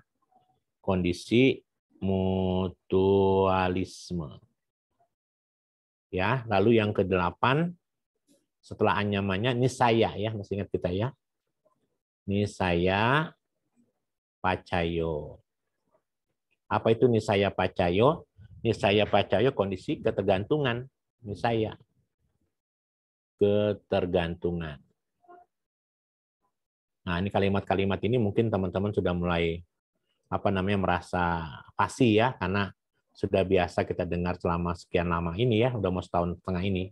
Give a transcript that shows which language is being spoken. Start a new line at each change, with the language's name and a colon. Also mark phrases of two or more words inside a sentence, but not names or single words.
Indonesian: Kondisi mutualisme. Ya, lalu yang ke-8 setelah anyamannya nisaya ya, masih ingat kita ya.
Pali: Nisaya pacayo.
Indonesian: Apa itu
Pali: nisaya pacayo? Nisaya pacayo
Indonesian: kondisi ketergantungan. Nisaya. Ketergantungan. Nah, ini kalimat-kalimat ini mungkin teman-teman sudah mulai merasa fasih ya, karena sudah biasa kita dengar selama sekian lama ini ya, udah mau setahun setengah ini.